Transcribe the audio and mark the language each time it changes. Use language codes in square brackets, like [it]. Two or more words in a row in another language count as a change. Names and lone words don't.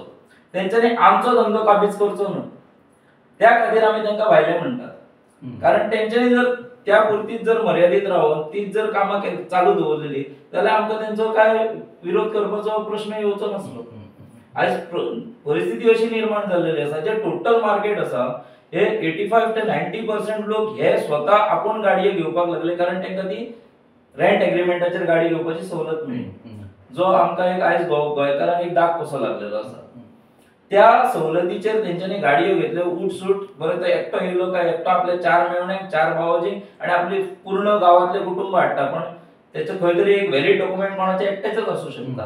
[kok] तेंच्यांनी आमचो धंदो काबीज करचो न्हू. त्या खातीर आमी तांकां भायले म्हणटात. कारण तेंच्यांनी जर त्या पुरतीच जर मर्यादित रावून तीच जर कामां चालू दवरलेली जाल्यार आमकां तेंचो काय विरोध करपाचो प्रश्न येवचो नासलो. आज परिस्थिती अशी निर्माण जाल्लेली आसा जे [en] total market [kok] आसा हे 85 to 90% लोक हे स्वतः आपण गाडयो घेवपाक लागले, कारण तांकां ती रेंट एग्रीमेंटाचेर गाडी घेवपाची सवलत मेळ्ळी, जो आमकां एक आयज गोंयकारांक एक दाग कसो लागलेलो आसा. त्या सवलतीचेर तेंच्यांनी गाडयो घेतल्यो उठसूट, बरें तो एकटो येयलो काय एकटो आपले 4 मेवणे 4 भावाजी आणि आपली पूर्ण गावातले कुटुंब हाडटा, पण त्याचं खंय तरी एक [en] valid document [kok] कोणाचे एकट्याचेच असू शकता.